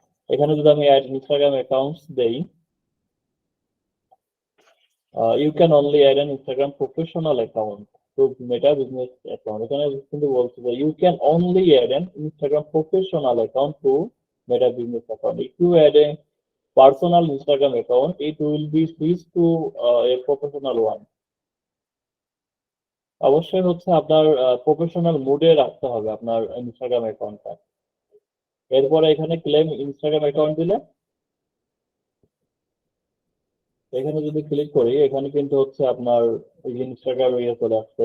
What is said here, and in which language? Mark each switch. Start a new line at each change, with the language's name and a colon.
Bangla: এখানে যদি আমি অ্যাড ইনস্টাগ্রাম অ্যাকাউন্টস দেই,
English: You can only add an Instagram professional account to Meta business account.
Bangla: এখানে কিন্তু বলছে যে
English: You can only add an Instagram professional account to Meta business account. If you add a personal Instagram account, it will be switched to a professional one.
Bangla: অবশ্যই হচ্ছে আপনার professional মুডে রাখতে হবে আপনার ইনস্টাগ্রাম অ্যাকাউন্টটা। এরপরে এখানে ক্লেম ইনস্টাগ্রাম অ্যাকাউন্ট দিলে, এখানে যদি ক্লিক করি এখানে কিন্তু হচ্ছে আপনার ইনস্টাগ্রাম ইয়ে চলে আসছে।